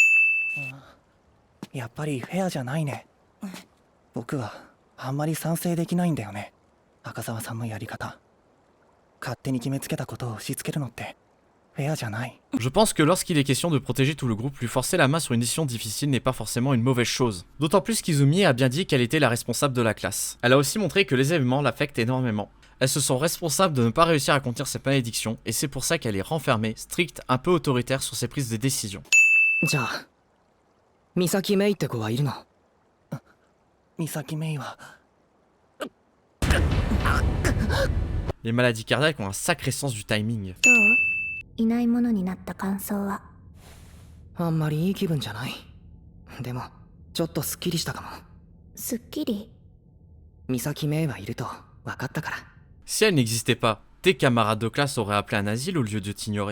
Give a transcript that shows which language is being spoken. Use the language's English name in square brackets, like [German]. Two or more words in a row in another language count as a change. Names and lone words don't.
[Japanese] やっぱりフェアじゃないね。僕はあんまり賛成できないんだよね。赤澤さんのやり方。勝手に決めつけたことを押し付けるのってフェアじゃない。 [French] Je pense que lorsqu'il est question de protéger tout le groupe, lui forcer la main sur une décision difficile n'est pas forcément une mauvaise chose. D'autant plus qu'Izumi a bien dit qu'elle était la responsable de la classe. Elle a aussi montré que les événements l'affectent énormément. Elle se sent responsable de ne pas réussir à contenir cette malédiction, et c'est pour ça qu'elle est renfermée, stricte, un peu autoritaire sur ses prises de décision. [Japanese] じゃあ美咲メイって子はいるの？美咲メイは [French] Les maladies cardiaques ont un sacré sens du timing. [Japanese] どう？いないものになった感想は？あんまりいい気分じゃない。でもちょっとスッキリしたかも。すっきり？美咲メイはいると分かったから。 [French] Si elle n'existait pas, tes camarades de classe auraient appelé un asile au lieu de t'ignorer.